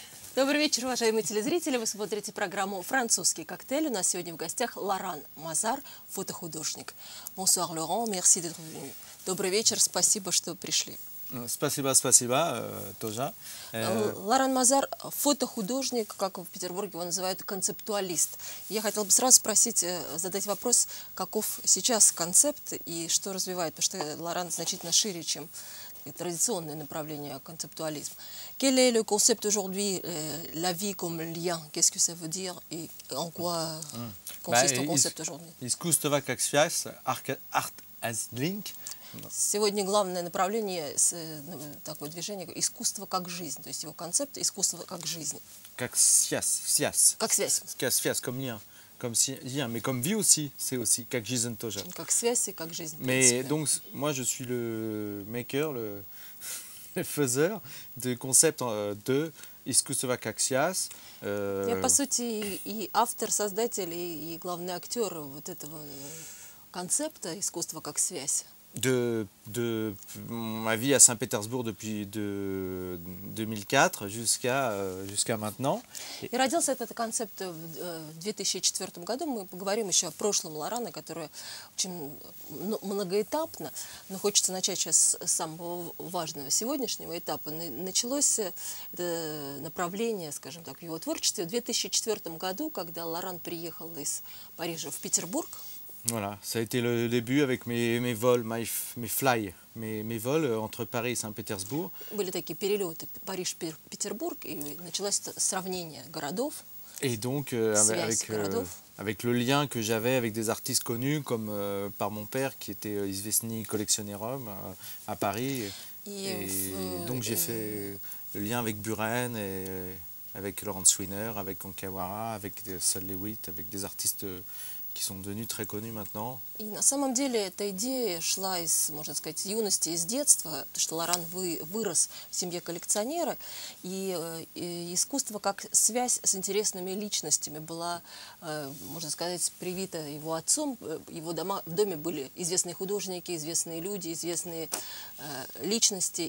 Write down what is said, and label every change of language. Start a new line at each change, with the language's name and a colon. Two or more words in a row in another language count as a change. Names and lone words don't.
Russian: Добрый вечер, уважаемые телезрители. Вы смотрите программу «Французский коктейль». У нас сегодня в гостях Лоран Мазар, фотохудожник.
French: Bonsoir, Laurent, merci d'être venu.
Russian: Добрый вечер, спасибо, что пришли. Спасибо, тоже. Лоран Мазар, фотохудожник, как в Петербурге его называют, концептуалист. Я хотела бы сразу спросить, задать вопрос, каков сейчас концепт и что развивает, потому что Лоран значительно шире, чем традиционное направление концептуализм.
French: Quel est le concept aujourd'hui, la vie comme lien? Qu'est-ce que ça veut dire et en quoi consiste le concept aujourd'hui?
Russian: Искусство как связь,
English: art as link.
Russian: Сегодня главное направление такое движение искусство как жизнь, то есть его концепт искусство как жизнь. Как связь. Как связь. Как связь,
French: comme lien. Comme lien, mais comme vie aussi, c'est aussi
Russian: как жизнь тоже. Как связь и как жизнь.
French: Mais donc, moi, je suis le maker, le faiseur de concept de
Russian: искусство как связь. Я, по сути, и автор, создатель, и главный актер вот этого концепта искусства как связь.
French: De ma vie à Saint-Pétersbourg depuis 2004 jusqu'à maintenant.
Russian: И родился этот концепт в 2004 году. Мы поговорим еще о прошлом Лорана, которое очень многоэтапно, но хочется начать сейчас с самого важного сегодняшнего этапа. Началось это направление, скажем так, в его творчестве в 2004 году, когда Лоран приехал из Парижа в Петербург.
French: Voilà, ça a été le début avec mes vols, mes fly, mes vols entre Paris et Saint-Pétersbourg.
Russian: Были такие перелеты Париж-Петербург, и началось сравнение городов.
French: Et donc avec le lien que j'avais avec des artistes connus comme par mon père qui était
Russian: известным коллекционером
French: à Paris. Et donc j'ai fait le lien avec Buren et avec Laurence Wiener, avec Onkawara, avec Sol Lewitt, avec des artistes qui sont devenus très connus maintenant.
Russian: И на самом деле эта идея шла из, можно сказать, юности, из детства, потому что Лоран вырос в семье коллекционера, и искусство как связь с интересными личностями была, можно сказать, привита его отцом. Его в доме были известные художники, известные люди, известные личности.